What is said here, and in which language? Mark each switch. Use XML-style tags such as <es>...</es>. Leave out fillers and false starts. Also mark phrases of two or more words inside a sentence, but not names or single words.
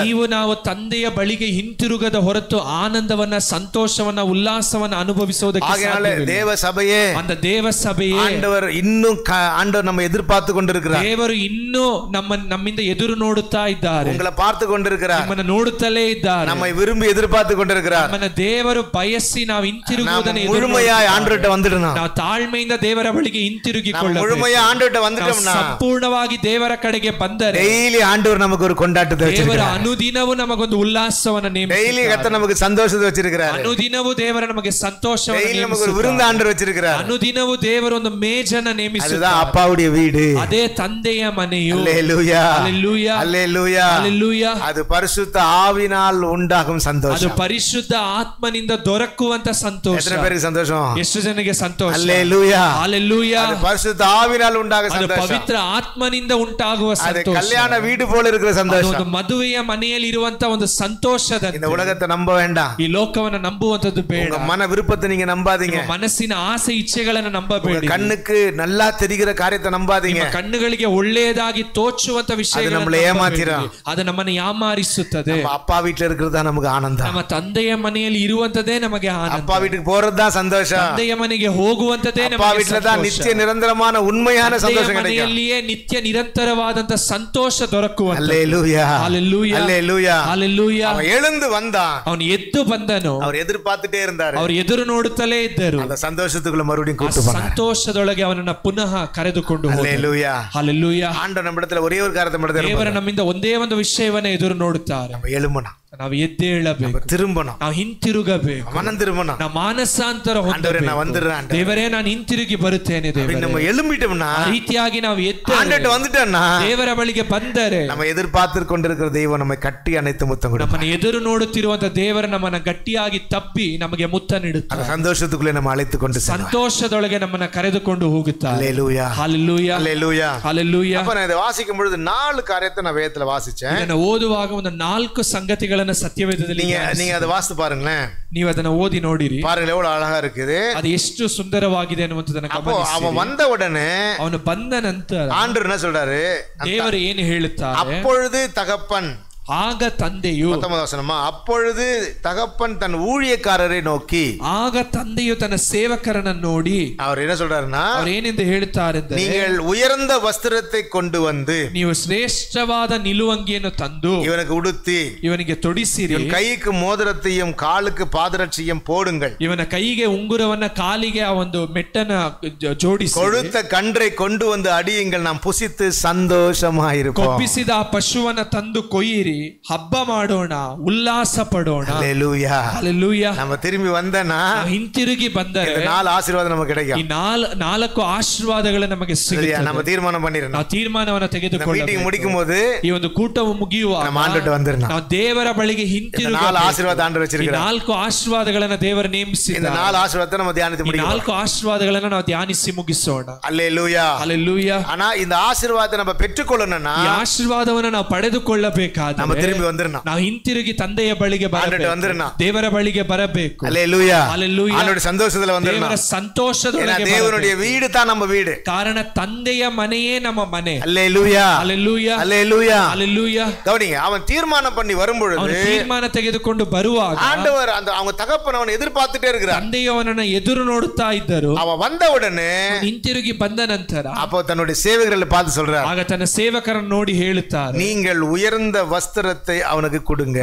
<kn>ನೀವು ನಾವು ತಂದೆಯ ಬಳಿಗೆ ಹಿಂತಿರುಗದ ಹೊರತು ಆನಂದವನ್ನ ಸಂತೋಷವನ್ನ ಉಲ್ಲಾಸವನ್ನ ಅನುಭವಿಸುವುದಕ್ಕೆ ಸಾಧ್ಯವಿಲ್ಲ.</kn> <ta>தேவ சபையே, அந்த தேவ சபையே, ஆண்டவர் இன்னும் ஆண்டவர் நம்ம எதிர்பார்த்து கொண்டிருக்கிறார்.</ta> <kn>ದೇವರು ಇನ್ನೂ ನಮ್ಮಿಂದ ಎದುರು ನೋಡುತ್ತಾ ಇದ್ದಾರೆ.</kn> <ta>உங்களை பார்த்து கொண்டிருக்கிறார்,</ta> <kn>ನಮ್ಮನ್ನು ನೋಡುತ್ತಲೇ ಇದ್ದಾರೆ.</kn> <ta>நம்மை விரும்பி எதிர்பார்த்து கொண்டிருக்கிறார்.</ta> <kn>ನಮ್ಮನ್ನ ದೇವರು ಬಯಸಿ ನಾವು ಹಿಂತಿರುಗುವುದನ್ನು</kn> <ta>முழுமையாய் ஆண்டவர்கிட்ட வந்துடணும்.</ta> <kn>ನಾವು ತಾಳ್ಮೆಯಿಂದ ದೇವರ ಬಳಿಗೆ ಹಿಂತಿರುಗಿಕೊಳ್ಳಬೇಕು.</kn> <ta>முழுமையா ஆண்டவர்கிட்ட வந்துட்டோம்னா</ta> <kn>ಸಂಪೂರ್ಣವಾಗಿ ದೇವರ ಕಡೆಗೆ ಬಂದರೆ</kn> <ta>டெய்லி ஆண்டவர் நமக்கு ஒரு கொண்டாட்டத்தை</ta> <kn>ದೇವರ</kn> <ta>வச்சிருக்கார்.</ta> <kn>ಅನುದಿನವೂ ನಮಗೊಂದು ಉಲ್ಲಾಸವನ್ನು</kn> <ta>டெய்லி</ta> <kn>ನೇಮಿಸಿದ್ದಾನೆ.</kn> <ta>கர்த்தர் நமக்கு சந்தோஷத்தை வச்சிருக்கிறார்.</ta> <kn>ಅನುದಿನವೂ ದೇವರ ನಮಗೆ ಸಂತೋಷವನ್ನು</kn> <ta>டெய்லி நமக்கு ஒரு</ta> <kn>ನೇಮಿಸಿದ್ದಾನೆ.</kn> <ta>விருந்து ஆண்டவர் வச்சிருக்கிறார்.</ta> <kn>ಅನುದಿನವೂ ದೇವರು ಒಂದು ಮೇಜನ್ನು</kn> <ta>அதுதான்</ta> <kn>ನೇಮಿಸಿದ್ದಾನೆ.</kn> <ta>அப்பாவுடைய வீடு.</ta> <kn>ಅದೇ ತಂದೆಯ ಮನೆಯು.</kn> <ta>அல்லேலூயா</ta> <kn>அல்லேலೂಯಾ.</kn> <ta>அல்லேலூயா.</ta> <kn>அல்லೇಲೂಯಾ.</kn> <ta>அது பரிசுத்த ஆவியினால் உண்டாகும்</ta> <kn>ಅದು</kn> <ta>சந்தோஷம்.</ta> <kn>ಪರಿಶುದ್ಧ ಆತ್ಮನಿಂದ ದೊರಕುವಂತ ಸಂತೋಷ.</kn> <ta>எத்தனை பேருக்கு சந்தோஷம்?</ta> <kn>ಎಷ್ಟು ಜನಕ್ಕೆ ಸಂತೋಷ?</kn> <ta>அல்லேலூயா. அல்லேலூயா. அது பரிசுத்த ஆவியினால் உண்டாகும்</ta> <kn>ಅದು</kn> <ta>சந்தோஷம்.</ta> <kn>ಪವಿತ್ರ ಆತ್ಮನಿಂದ ಉಂಟಾಗುವ</kn> <ta>அது</ta> <kn>ಸಂತೋಷ.</kn> <ta>கல்யாಣ வீடு போல இருக்கிற</ta> <kn>ಅದು</kn> <ta>சந்தோஷம்.</ta> <kn>ಒಂದು ಮದುವೆಯ ಮನೆಯಲ್ಲಿ ಇರುವಂತ ಒಂದು ಸಂತೋಷದ.</kn> <ta>இந்த உலகத்தை நம்ப வேண்டாம்.</ta> <kn>ಈ ಲೋಕವನ್ನು ನಂಬುವಂತದ್ದು ಬೇಡ.</kn> <ta>உங்க மன விருப்பத்தை நீங்க நம்பாதீங்க.</ta> <kn>ನಿಮ್ಮ ಮನಸ್ಸಿನ ಆಸೆ ಇಚ್ಛೆಗಳನ್ನು ನಂಬಬೇಡಿ.</kn> <ta>கண்ணுக்கு நல்லா தெரிகிற காரியத்தை நம்பாதீங்க.</ta> <kn>ನಿಮ್ಮ ಕಣ್ಣುಗಳಿಗೆ ಒಳ್ಳೆಯದಾಗಿ ತೋಚುವಂತ ವಿಷಯಗಳನ್ನು</kn> <ta>நம்மளை ஏமாத்திரும்.</ta> <kn>ಅದು ನಮ್ಮನ್ನು ಯಾಮಾರಿಸುತ್ತದೆ.</kn> <ta>நம்ம அப்பா வீட்டுல இருக்கிறது தான் நமக்கு ஆனந்தம்.</ta> <kn>ನಮ್ಮ ತಂದೆಯ ಮನೆಯಲ್ಲಿ ಇರುವಂತದೇ ನಮಗೆ ಆನಂದ.</kn> <ta>அப்பா வீட்டுக்கு போறது தான் சந்தோஷம்.</ta> <kn>ತಂದೆಯ ಮನೆಗೆ ಹೋಗುವಂತದೇ</kn> <ta>அப்பா</ta> <kn>ನಮಗೆ</kn> <ta>வீட்டுல தான்</ta> <kn>ಸಂತೋಷ.</kn> <ta>நித்திய நிரந்தரமான உண்மையான சந்தோஷம் கிடைக்கும்.</ta> <kn>ಮನೆಯಲ್ಲಿಯೇ ನಿತ್ಯ ನಿರಂತರವಾದಂತ ಸಂತೋಷ ದೊರಕುವಂತ.</kn> <ta>அல்லேலூயா.</ta> <kn>அல்லேலೂಯಾ.</kn> <ta>அல்லேலூயா.</ta> <kn>அல்லೇಲೂಯಾ.</kn> <ta>அவன் எழுந்து வந்தான்.</ta> <kn>ಅವನು ಎದ್ದು ಬಂದನು.</kn> <ta>அவர் எதிர்பார்த்துட்டே இருந்தாரு.</ta> <kn>ಅವರು ಎದುರು ನೋಡುತ್ತಲೇ ಇದ್ದರು.</kn> <ta>அந்த சந்தோஷத்துக்குள்ள மறுபடியும் கூட்டு போனார்.</ta> <kn>ಸಂತೋಷದೊಳಗೆ ಅವನನ್ನ ಪುನಃ ಕರೆದುಕೊಂಡು ಹೋದರು.</kn> <ta>அல்லேலூயா. அல்லேலூயா. ஆண்டவர் நம்மிடத்துல ஒரே ஒரு காரியத்தை மட்டும்</ta> <kn>ದೇವರು</kn> <ta>எதிர்பார்க்கிறார்.</ta> <kn>ನಮ್ಮಿಂದ ಒಂದೇ ಒಂದು ವಿಷಯವನ್ನ ಎದುರು ನೋಡುತ್ತಾರೆ.</kn> <ta>நம்ம எழும்பணும்.</ta> <kn>ನಾವು ಎದ್ದೇಳಬೇಕು.</kn> <ta>திரும்பணும்.</ta> <kn>ನಾವು ಹಿಂತಿರುಗಬೇಕು.</kn> <ta>மனம் திரும்பணும்.</ta> <kn>ನಾವು ಮಾನಸಾಂತರ</kn> <ta>ஆண்டவரே நான்</ta> <kn>ಹೊಂದಬೇಕು.</kn> <ta>வந்துடுறேன்.</ta> <kn>ದೇವರೇ ನಾನು ಹಿಂತಿರುಗಿ ಬರುತ್ತೇನೆ ದೇವರೇ.</kn> <ta>நம்ம எழும்பிட்டோம்னா,</ta> <kn>ಆ ರೀತಿಯಾಗಿ ನಾವು</kn> <ta>ஆண்டவர்ட்ட வந்துட்டோம்னா,</ta> <kn>ದೇವರ ಬಳಿಗೆ ಬಂದರೆ</kn> <ta>நம்ம எதிர்பார்த்து கொண்டிருக்கிற தெய்வம் நம்மை கட்டி அணைத்து முத்தம் கொடுப்பார்.</ta> <kn>ನಮ್ಮನ್ನು ಎದುರು ನೋಡುತ್ತಿರುವಂತ ದೇವರು ನಮ್ಮನ್ನ ಗಟ್ಟಿಯಾಗಿ ತಪ್ಪಿ ನಮಗೆ ಮುತ್ತ ನೀಡುತ್ತಾರೆ.</kn> <ta>அந்த சந்தோஷத்துக்குள்ளே நம்ம அழைத்து கொண்டு செல்வார்.</ta> <kn>ಸಂತೋಷದೊಳಗೆ ನಮ್ಮನ್ನ ಕರೆದುಕೊಂಡು ಹೋಗುತ್ತಾರೆ.</kn> <ta>அல்லேலூயா.</ta> <kn>ஹalleluya.</kn> <ta>அல்லேலூயா.</ta> <kn>ஹalleluya.</kn> <ta>அப்ப நான் இதை வாசிக்கும் பொழுது 4 காரியத்தை நான் வேதத்துல வாசிச்சேன்.</ta> <kn>ಇದನ್ನ ಓದುವಾಗ ಒಂದು 4 ಸಂಗತಿಗಳನ್ನ ಸತ್ಯವೇದದಲ್ಲಿ</kn> <ta>நீங்க அதை வாசித்து பாருங்களேன்.</ta> <kn>ನೀವು ಅದನ್ನ ಓದಿ ನೋಡಿರಿ.</kn> <ta>பாருங்க எவ்வளவு அழகா இருக்குது.</ta> <kn>ಅದು ಎಷ್ಟು ಸುಂದರವಾಗಿದೆ ಅನ್ನುವಂಥದ್ದನ್ನ</kn> <ta>அப்போ</ta> <kn>ಗಮನಿಸಿ.</kn> <ta>அவன் வந்த உடனே</ta> <kn>ಅವನು ಬಂದ ನಂತರ</kn> <ta>ஆண்டவர் என்ன சொல்றாரு?</ta> <kn>ದೇವರು ಏನು ಹೇಳುತ್ತಾರೆ?</kn> <ta>அப்பொழுது தகப்பன்,</ta> <kn>ಆಗ ತಂದೆಯು,</kn> <ta>19வது வசனமா, அப்பொழுது தகப்பன் தன் ஊழியக்காரரை நோக்கி,</ta> <kn>ಆಗ ತಂದೆಯು ತನ್ನ ಸೇವಕರನ್ನ ನೋಡಿ</kn> <ta>அவர் என்ன சொல்றாருன்னா,</ta> <kn>ಅವರು ಏನೆಂದು ಹೇಳುತ್ತಾರೆ ಅಂದರೆ,</kn> <ta>நீங்கள் உயர்ந்த வஸ்திரத்தை கொண்டு வந்து</ta> <kn>ನೀವು ಶ್ರೇಷ್ಠವಾದ ನಿಲುವಂಗಿಯನ್ನು ತಂದು</kn> <ta>இவனுக்கு உடுத்தி,</ta> <kn>ಇವನಿಗೆ ತೊಡಿಸಿರಿ,</kn> <ta>இவன் கைக்கு மோதிரத்தையும் காலுக்கு பாதரட்சியும் போடுங்கள்,</ta> <kn>ಇವನ ಕೈಗೆ ಉಂಗುರವನ್ನ ಕಾಲಿಗೆ ಆ ಒಂದು ಮೆಟ್ಟನ ಜೋಡಿಸಿ,</kn> <ta>கொழுத்த கன்றை கொண்டு வந்து அடியுங்கள், நாம் புசித்து சந்தோஷமாயிருப்போம்.</ta> <kn>ಕೊಬ್ಬಿಸಿದ ಆ ಪಶುವನ್ನ ತಂದು ಕೊಯ್ಯಿರಿ, ಹಬ್ಬ ಮಾಡೋಣ, ಉಲ್ಲಾಸ ಪಡೋಣ.</kn> <ta>அல்லேலூயா.</ta> <kn>ಹಲ್ಲೆಲೂಯಾ.</kn> <ta>நம்ம திரும்பி வந்தனா</ta> <kn>ಹಿಂತಿರುಗಿ ಬಂದರೆ</kn> <ta>இந்த 4 ஆசீர்வாதம் நமக்கு</ta> <kn>ಈ</kn> <ta>கிடைக்கும்.</ta> <kn>4 ಆಶೀರ್ವಾದಗಳು ನಮಗೆ ಸಿಗುತ್ತದೆ.</kn> <ta>நம்ம தீர்மானம் பண்ணிரணும்.</ta> <kn>ನಾವು ತೀರ್ಮಾನವನ್ನು ತೆಗೆದುಕೊಳ್ಳಬೇಕು.</kn> <ta>மீட்டிங் முடிக்கும்போது</ta> <kn>ಈ ಒಂದು ಕೂಟವು ಮುಗಿಯುವಾಗ</kn> <ta>நம்ம ஆண்டவர்ட்ட வந்துறணும்.</ta> <kn>ನಾವು ದೇವರ ಬಳಿಗೆ</kn> <ta>இந்த</ta> <kn>ಹಿಂತಿರುಗಿ</kn> <ta>4 ஆசீர்வாதம் ஆண்டவர்</ta> <kn>ಈ</kn> <ta>வச்சிருக்கார்.</ta> <kn>4 ಆಶೀರ್ವಾದಗಳನ್ನು ದೇವರು</kn> <ta>இந்த</ta> <kn>ನೇಮಿಸಿದ್ದಾರೆ.</kn> <ta>4 ஆசீர்வாதத்தை நம்ம தியானித்து</ta> <kn>ಈ</kn> <ta>முடிக்கணும்.</ta> <kn>4 ಆಶೀರ್ವಾದಗಳನ್ನು ನಾವು ಧ್ಯಾನಿಸಿ ಮುಗಿಸೋಣ.</kn> <ta>அல்லேலூயா.</ta> <kn>ಹಲ್ಲೆಲೂಯಾ.</kn> <ta>ஆனா இந்த ஆசீர்வாதத்தை நம்ம பெற்றுக்கொள்ளணும்னா</ta> <kn>ಈ ಆಶೀರ್ವಾದವನ್ನು ನಾವು ಪಡೆದುಕೊಳ್ಳಬೇಕಾದರೆ</kn> <ta>நம்ம திரும்பி வந்துறணும்.</ta> <kn>ನಾವು ಹಿಂತಿರುಗಿ ತಂದೆಯ ಬಳಿಗೆ</kn> <ta>ஆண்டவர்ட்ட</ta> <kn>ಬರಬೇಕು.</kn> <ta>வந்துறணும்.</ta> <kn>ದೇವರ ಬಳಿಗೆ ಬರಬೇಕು.</kn> <ta>அல்லேலூயா.</ta> <kn>ಹಲ್ಲೆಲೂಯಾ.</kn> <ta>ஆண்டவருடைய சந்தோஷத்துல</ta> <kn>ದೇವರ</kn> <ta>வந்துறணும். ஏன்னா</ta> <kn>ಸಂತೋಷದೊಳಗೆ</kn> <ta>தேவனுடைய</ta> <kn>ಬರಬೇಕು.</kn> <ta>வீடு தான் நம்ம வீடு.</ta> <kn>ಕಾರಣ ತಂದೆಯ ಮನೆಯೇ ನಮ್ಮ ಮನೆ.</kn> <ta>அல்லேலூயா.</ta> <kn>ಹಲ್ಲೆಲೂಯಾ.</kn> <ta>அல்லேலூயா.</ta> <kn>ಹಲ್ಲೆಲೂಯಾ.</kn> <ta>கவனிங்க, அவன் தீர்மானம் பண்ணி வரும்பொழுது</ta> <kn>ಅವನು ತೀರ್ಮಾನ ತೆಗೆದುಕೊಂಡು ಬರುವಾಗ</kn> <ta>ஆண்டவர் அந்த அவங்க தகப்பன் அவனை எதிர்பார்த்துட்டே இருக்கிறார்.</ta> <kn>ತಂದೆಯು ಅವನನ್ನ ಎದುರು ನೋಡುತ್ತಾ ಇದ್ದರು.</kn> <ta>அவன் வந்த உடனே</ta> <kn>ಹಿಂತಿರುಗಿ ಬಂದ ನಂತರ</kn> <ta>அப்போ தன்னுடைய சேவகர்களை பார்த்து சொல்றார்,</ta> <kn>ಆಗ ತನ್ನ ಸೇವಕರನ್ನು ನೋಡಿ ಹೇಳುತ್ತಾರೆ,</kn> <ta>நீங்கள் உயர்ந்த வஸ்திரத்தை அவனுக்கு கொடுங்க.</ta>